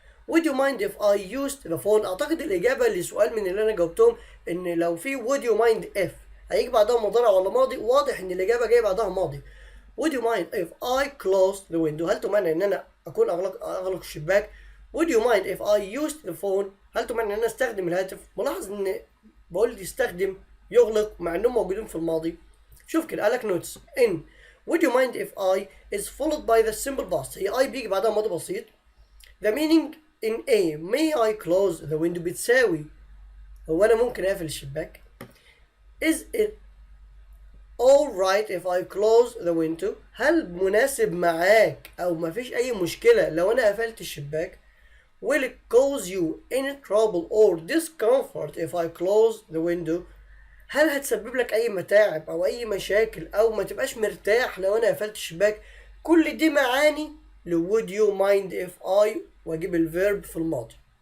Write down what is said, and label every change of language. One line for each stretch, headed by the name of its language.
English: would you mind if I used the phone؟
Arabic: اعتقد الاجابه لسؤال من اللي انا جاوبتهم ان لو في would you mind if هيجي بعدها مضارع ولا ماضي. واضح ان الاجابه جايه بعدها ماضي.
English: would you mind if I closed the window؟
Arabic: هل تمنع ان انا اكون اغلق الشباك؟
English: would you mind if I used the phone؟
Arabic: هل تمنع ان انا استخدم الهاتف؟ ملاحظ ان بقول يستخدم يغلق مع انهم موجودين في الماضي. شوف كده قالك نوتس ان
English: would you mind if I is followed by the simple past،
Arabic: هي I بيجي بعدها ماضي بسيط.
English: the meaning in A may I close the window
Arabic: بتساوي هو انا ممكن اقفل الشباك.
English: is it alright if I close the window؟
Arabic: هل مناسب معاك او مفيش اي مشكلة لو انا قفلت الشباك؟
English: will it cause you any trouble or discomfort if I close the window؟
Arabic: هل هتسبب لك اي متاعب او اي مشاكل او ما تبقاش مرتاح لو انا قفلت الشباك؟ كل دي معاني ل would you mind if I، واجيب الفيرب في الماضي.